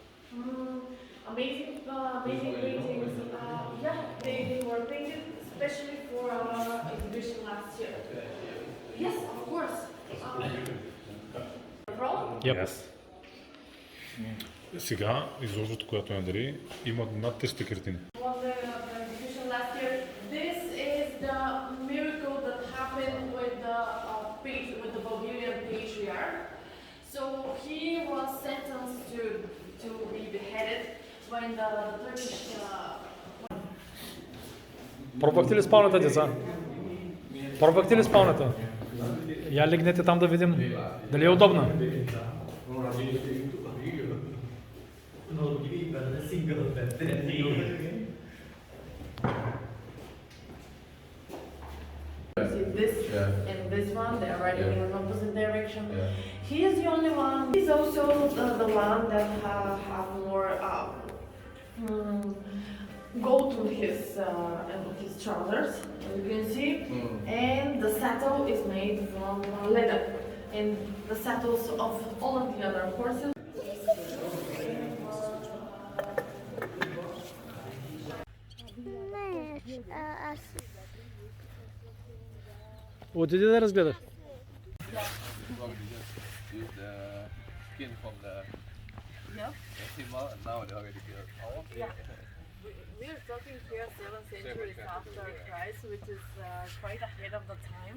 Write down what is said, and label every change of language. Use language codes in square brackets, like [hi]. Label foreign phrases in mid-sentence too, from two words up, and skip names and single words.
[en] Amazing paintings. Yeah, they were painted especially for our exhibition last year. Yes, of course. Yep. [bg] Сега изложбата, която я дари, има над 300 картини. [en] Well, the exhibition last year. This is the miracle that happened with with the Bulgarian patriarch. So he was sentenced to be beheaded when the Turkish. [bg] Пробвахте ли спалнята, деца? Пробвахте ли спалнята? Я легнете там да видим дали е удобна. [en] See this and this one, they are riding in an opposite direction. He is the only one. He's also the one that have more gold on his trousers, as you can see, and the saddle is made from leather, and the saddles of all of the other horses. [bg] Аз Отиди да разгледаш. [en] Use the skin from the animal and now they already killed. We are talking here 7th century after Christ, which is quite ahead of the time.